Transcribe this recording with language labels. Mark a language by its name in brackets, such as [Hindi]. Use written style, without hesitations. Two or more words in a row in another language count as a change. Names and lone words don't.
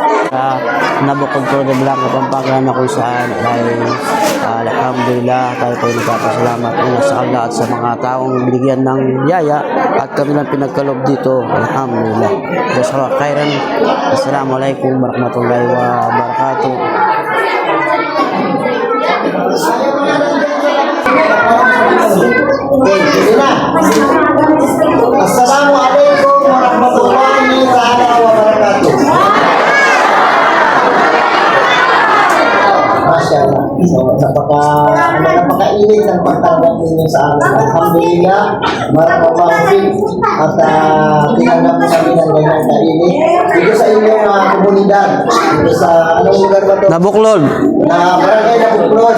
[Filipino] sa Nabukod Pro de Blanca, Pampanga na kung saan ay alhamdulillah tayo po nagpapasalamat una sa Allah at sa mga taong binigyan ng biyaya at kanilang pinagkalob dito. [Arabic] الحمد لله. جزاك الله خيرا. السلام عليكم ورحمة الله وبركاته. [Filipino] Sige na. [Arabic] السلام عليكم ورحمة الله وبركاته. Masyaallah. [Filipino] So, napakainit ang pagtanggap ninyo sa amin. Alhamdulillah, maraming at tinanggap namin ng ganyang kainit. Dito sa inyong komunidad, dito sa anong lugar ba ito? Nabuklod. Na barangay Nabuklod,